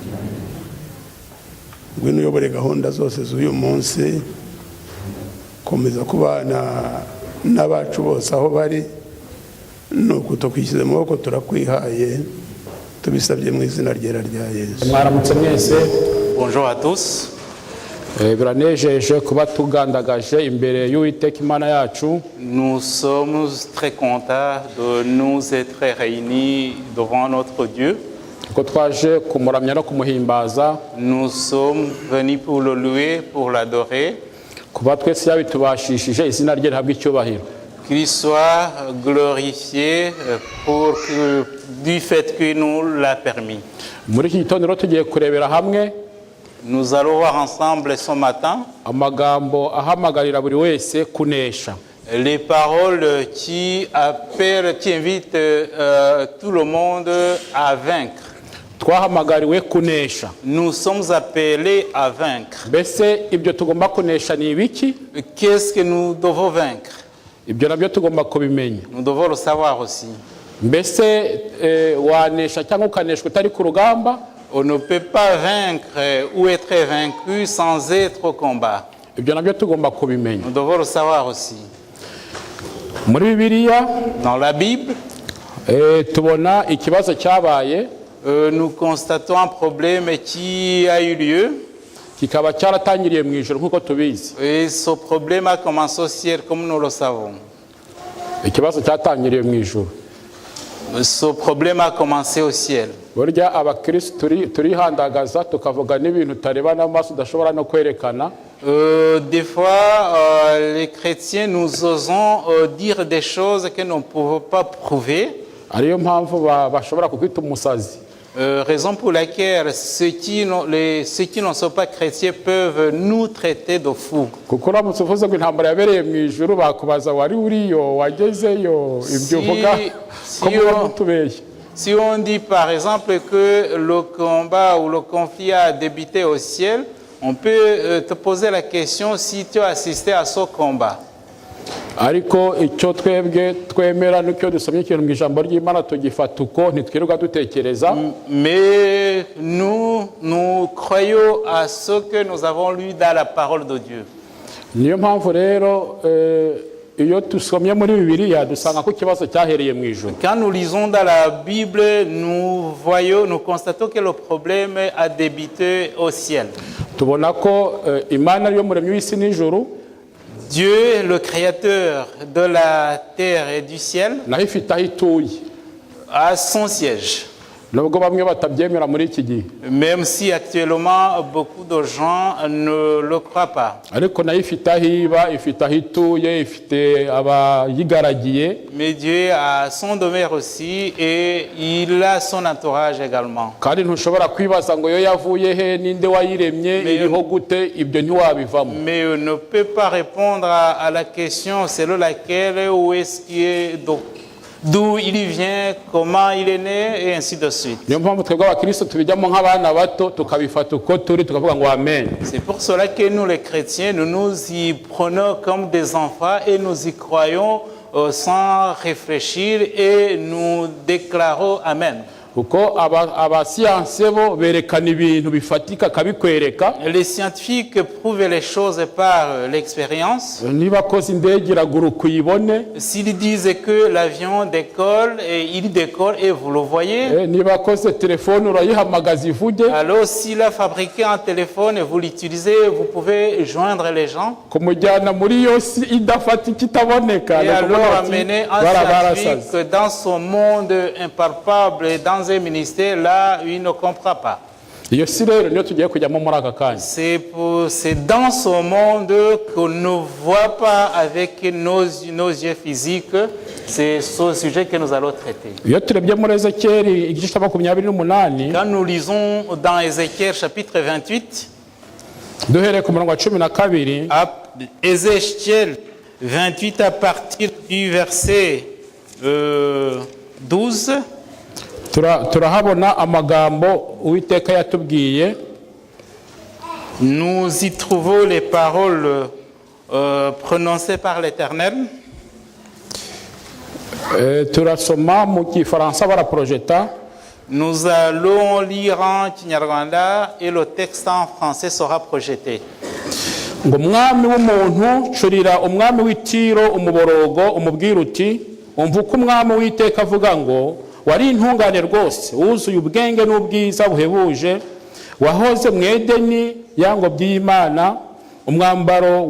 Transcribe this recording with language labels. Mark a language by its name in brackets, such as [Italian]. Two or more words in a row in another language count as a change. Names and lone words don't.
[Kinyarwanda] Ngwino uyobore gahunda zose z'uyu munsi, komeza kubana n'abacu bose aho bari, nuko tukwishyize mu maboko turakwihaye, tubisabye mu izina ryera rya Yesu. Mwaramutse mwese. [French] Bonjour à tous. [Kinyarwanda] Biranejeje kuba tugandagaje imbere y'Uwiteka Imana yacu. [French] Nous sommes très contents de nous être réunis devant notre Dieu. [Kinyarwanda] Ko twaje kumuramya no kumuhimbaza. [French] Nous sommes venus pour le louer, pour l'adorer. [Kinyarwanda] Kuba twese yabitubashishije, izina rye rihabwe icyubahiro. [French] Qu'il soit glorifié du fait que nous l'a permis. [Kinyarwanda] Muri iki gitondo rero tugiye kurebera hamwe, [French] nous allons voir ensemble ce matin [Kinyarwanda] amagambo ahamagarira buri wese kunesha. [French] Les paroles qui appellent, qui invitent tout le monde à vaincre. [Kinyarwanda] Twahamagariwe kunesha. [French] Nous sommes appelés à vaincre. [Kinyarwanda] Mbese ibyo tugomba kunesha ni ibiki? [French] Qu'est-ce que nous devons vaincre? [Kinyarwanda] Ibyo nabyo tugomba kubimenya. [French] Nous devons le savoir aussi. [Kinyarwanda] Mbese wanesha cyangwa ukaneshwa utari ku rugamba? [French] On ne peut pas vaincre ou être vaincu sans être au combat. [Kinyarwanda] Ibyo nabyo tugomba kubimenya. [French] Nous devons le savoir aussi. [Kinyarwanda] Muri Bibiliya, [French] dans la Bible, [Kinyarwanda] tubona ikibazo cyabaye, [French] nous constatons un problème qui a eu lieu. [Kinyarwanda] Kikaba cyaratangiriye mu ijoro nkuko tubizi. [French] Et ce problème a commencé au ciel comme nous le savons. [Kinyarwanda] Ikibazo cyatangiriye mu ijoro. [French] Ce problème a commencé au ciel. [Kinyarwanda] Burya abakristo turihandagaza tukavuga n'ibintu tareba n'amaso udashobora no kwerekana. [French] Des fois, les chrétiens, nous osons dire des choses que nous ne pouvons pas prouver. [Kinyarwanda] Ariyo mpamvu bashobora kukwita umusazi. [French] Raison pour laquelle ceux qui ne sont pas chrétiens peuvent nous traiter de fous. [Kinyarwanda] Kuko uramutse uvuze ngo intambara yabereye mu ijuru bakubaza wari uriyo wagezeyo ibyo uvuga ko mutubeshye. [French] Si on dit par exemple que le combat ou le conflit a débuté au ciel, On peut te poser la question si tu as assisté à ce combat. [Kinyarwanda] ariko icyo twebwe twemera n'icyo dusomye ikintu mu ijambo ry'Imana tugifata uko ntitwirirwa dutekereza. [French] Mais nous croyons à ce que nous avons lu dans la parole de Dieu. [Kinyarwanda] Niyo mpamvu rero iyo dusomye muri Bibiliya dusanga ko ikibazo cyahereye mu ijuru. [French] Quand nous lisons dans la Bible, nous constatons que le problème a débuté au ciel. [Kinyarwanda] Tubona ko Imana ariyo muremyi w'isi n'ijuru. [French] Dieu, le créateur de la terre et du ciel, [Kinyarwanda] naho ifite aho ituye, [French] a son siège. [Kinyarwanda] Nubwo bamwe batabyemera muri iki gihe. [French] Même si actuellement beaucoup de gens ne le croient pas. [Kinyarwanda] Ariko nayo ifite aho iba, ifite aho ituye, ifite abayigaragiye. [French] Mais Dieu a son demeure aussi et il a son entourage également. [Kinyarwanda] Kandi ntushobora kwibaza ngo yo yavuye he ninde wayiremye iriho gute, ibyo ntiwabivamo. [French] Mais on ne peut pas répondre à la question selon laquelle où est-ce qu'il est, d'où il vient, comment il est né et ainsi de suite. [Kinyarwanda] Niyo mpamvu twebwe abakristo tubijyamo nk'abana bato tukabifata uko turi tukavuga ngo amen. [French] C'est pour cela que nous les chrétiens nous y prenons comme des enfants et nous y croyons sans réfléchir et nous déclarons amen. [Kinyarwanda] Uko abasiyanse bo berekana ibintu bifatika kabikwereka. [French] Les scientifiques prouvent les choses par l'expérience. [Kinyarwanda] Niba koze indege iraguruka uyibone. [French] S'ils disent que l'avion décolle et il décolle et vous le voyez. [Kinyarwanda] Niba koze telefone urayihamagaza ivuge. [French] Alors s'il a fabriqué un téléphone et vous l'utilisez, vous pouvez joindre les gens. [Kinyarwanda] Kumujyana muri yose idafatika itaboneka. [French] Et alors amener un scientifique dans son monde impalpable et dans un ministère là, il ne comprend pas. C'est dans ce monde qu'on ne voit pas avec nos yeux physiques. C'est ce sujet que nous allons traiter. Quand nous lisons dans Ézéchiel chapitre 28, Ézéchiel 28 à partir du verset 12, [Kinyarwanda] turahabona amagambo Uwiteka yatubwiye. [French] Nous y trouvons les paroles prononcées par l'Éternel. [Kinyarwanda] Turasoma mu Gifaransa baraprojeta. [French] Nous allons lire en Kinyarwanda et le texte en français sera projeté. [Kinyarwanda] Ngo umwami w'umuntu curira umwami w'Itiro umuborogo umubwira uti umva uko umwami w'Iteka avuga ngo wari intungane rwose wuzuye ubwenge n'ubwiza buhebuje wahoze mu Edeni yangobyi y'Imana umwambaro